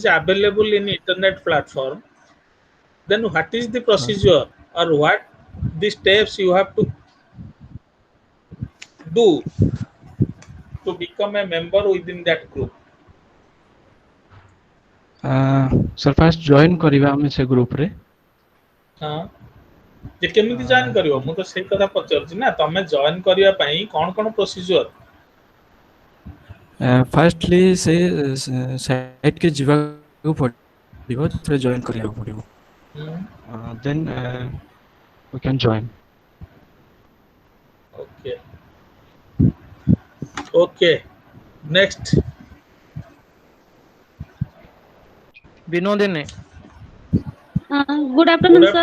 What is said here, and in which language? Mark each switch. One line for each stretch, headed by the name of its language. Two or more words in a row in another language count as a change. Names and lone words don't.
English: is available in internet platform, then what is the procedure or what the steps you have to do to become a member within that group? Sir, first join
Odia: କରିବା ଆମେ ସେ group ରେ। ଯେ କେମିତି ଜଏନ୍ କରିବ? ମୁଁ ତ ସେଇ କଥା ପଚାରୁଛି ନା, ତମେ ଜଏନ୍ କରିବା ପାଇଁ କଣ କଣ ପ୍ରୋସିଜର? ଫାର୍ଷ୍ଟଲି ସେ ସାଇଟ୍ କେ ଯିବାକୁ ପଡ଼ିବ, ସେଥିରେ ଜଏନ୍ କରିବାକୁ ପଡ଼ିବ।
English: Then we can join. Okay. Okay. Next. Good Good afternoon, sir.